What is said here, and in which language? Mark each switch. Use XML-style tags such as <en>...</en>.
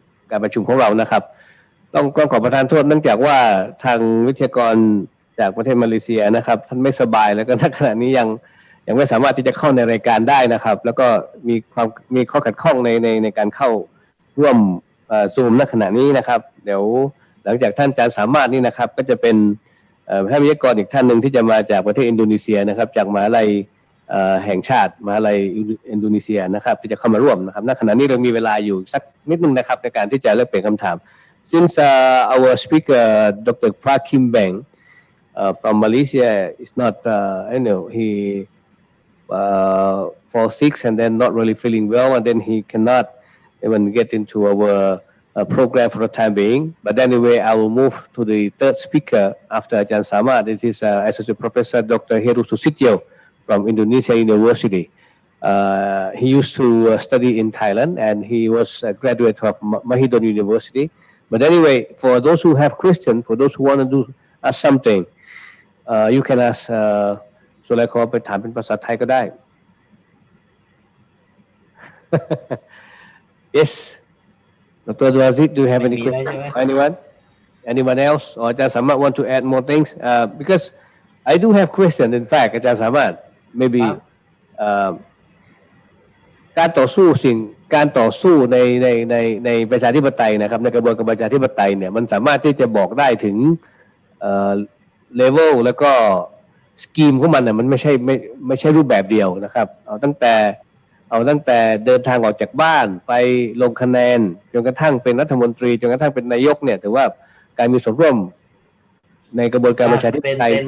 <th>การประชุมของเรานะครับต้องขอประทานโทษเนื่องจากว่าทางวิทยากรจากประเทศมาเลเซียนะครับท่านไม่สบายแล้วก็ณขณะนี้ยังไม่สามารถที่จะเข้าในรายการได้นะครับแล้วก็มีข้อขัดข้องในการเข้าร่วมซูมณขณะนี้นะครับเดี๋ยวหลังจากท่านอาจารย์สามารถนี่นะครับก็จะเป็นท่านวิทยากรอีกท่านหนึ่งที่จะมาจากประเทศอินโดนีเซียนะครับจากมหาลัย แห่งชาติมหาลัยอินโดนีเซียนะครับที่จะเข้ามาร่วมนะครับณขณะนี้เรามีเวลาอยู่สักนิดนึงนะครับในการที่จะแลกเปลี่ยนคำถาม</th> <en>Since our speaker Dr. Prakim Beng from Malaysia is not he fall sick and then not really feeling well and then he cannot even get into our program for the time being. But anyway, I will move to the third speaker after Ajahn Samad. This is Associate Professor Dr. Heru Susityo from Indonesia University. He used to study in Thailand and he was a graduate of Mahidol University. But anyway, for those who have questions, for those who want to ask something, you can ask</en> <th>ส่วนอะไรขอไปถามเป็นภาษาไทยก็ได้</th> <en>Yes. Dr. Dwazid, do you have any questions? Anyone else? Or Ajahn Samad want to add more things? Because I do have questions. In fact, Ajahn Samad, maybe</en> <th>การต่อสู้ในประชาธิปไตยนะครับในกระบวนการประชาธิปไตยเนี่ยมันสามารถที่จะบอกได้ถึงเลเวลแล้วก็สกีมของมันเนี่ยมันไม่ใช่รูปแบบเดียวนะครับเอาตั้งแต่เดินทางออกจากบ้านไปลงคะแนนจนกระทั่งเป็นรัฐมนตรีจนกระทั่งเป็นนายกเนี่ยถือว่าการมีส่วนร่วมในกระบวนการประชาธิปไตย</th>